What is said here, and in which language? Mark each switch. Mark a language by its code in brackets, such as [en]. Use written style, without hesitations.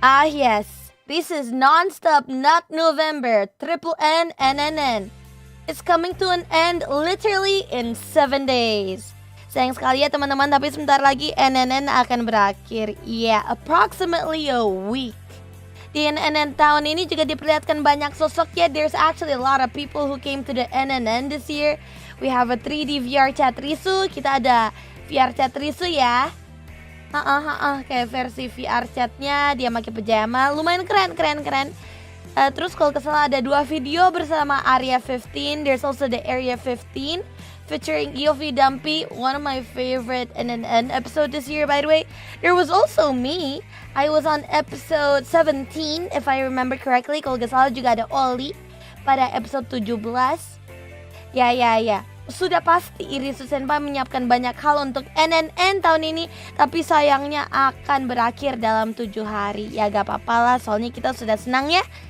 [en] Yes. This is Non-Stop Not November, Triple N NNN. It's coming to an end literally in 7 days. [id] Sayang sekali ya teman-teman, tapi sebentar lagi NNN akan berakhir. [en] Yeah, approximately a week. [id] Di NNN tahun ini juga diperlihatkan banyak sosok ya. [en] There's actually a lot of people who came to the NNN this year. We have a 3D VR chat Risu. [id] Kita ada VR chat Risu ya. Kayak versi VR chatnya dia pakai pajama. Lumayan keren. Terus kalau kesalah ada 2 video bersama Area 15. [en] There's also the Area 15 featuring Yofi Dumpy, one of my favorite NNN episode this year by the way. There was also me. I was on episode 17 if I remember correctly. [id] Kalau gak salah juga ada Ollie pada episode 17. Ya. Sudah pasti Irisu Senpai menyiapkan banyak hal untuk NNN tahun ini, tapi sayangnya akan berakhir dalam 7 hari. Ya gak apa-apa lah, soalnya kita sudah senang ya.